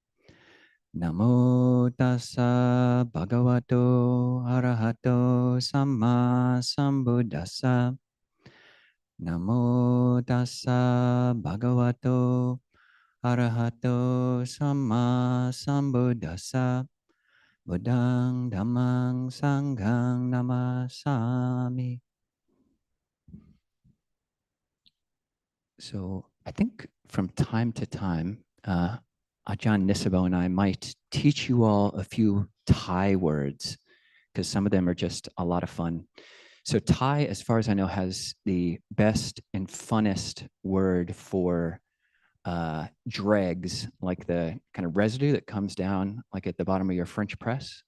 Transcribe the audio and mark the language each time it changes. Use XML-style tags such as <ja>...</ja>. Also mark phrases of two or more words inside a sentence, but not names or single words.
<pi>Namo tassa bhagavato arahato samma sambuddhassa. Namo tassa bhagavato arahato samma sambuddhassa. Buddhang dhammang sanghang namasami.</pi> <en>So I think from time to time, Ajahn Nisabo and I might teach you all a few Thai words because some of them are just a lot of fun. So Thai, as far as I know, has the best and funnest word for dregs, like the kind of residue that comes down like at the bottom of your French press.</en>